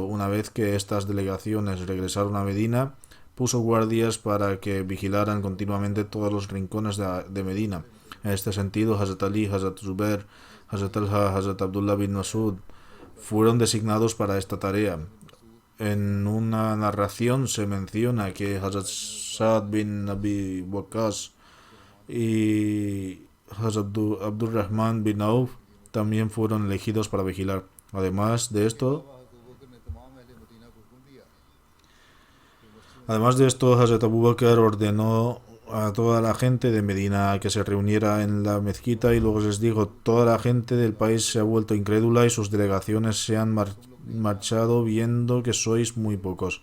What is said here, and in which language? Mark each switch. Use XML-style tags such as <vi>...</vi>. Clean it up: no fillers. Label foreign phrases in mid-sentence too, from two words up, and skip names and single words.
<es>Una vez que estas delegaciones regresaron a Medina, puso guardias para que vigilaran continuamente todos los rincones de Medina. En este sentido, Hazrat Ali, Hazrat Zubair, Hazrat Talha, Hazrat Abdullah bin Masud fueron designados para esta tarea. En una narración se menciona que Hazrat Sa'd bin Abi Waqqas y Hazrat Abdurrahman bin Auf también fueron elegidos para vigilar. Además de esto, Hazrat Abu Bakr ordenó a toda la gente de Medina que se reuniera en la mezquita y luego les dijo: toda la gente del país se ha vuelto incrédula y sus delegaciones se han marchado viendo que sois muy pocos.</es>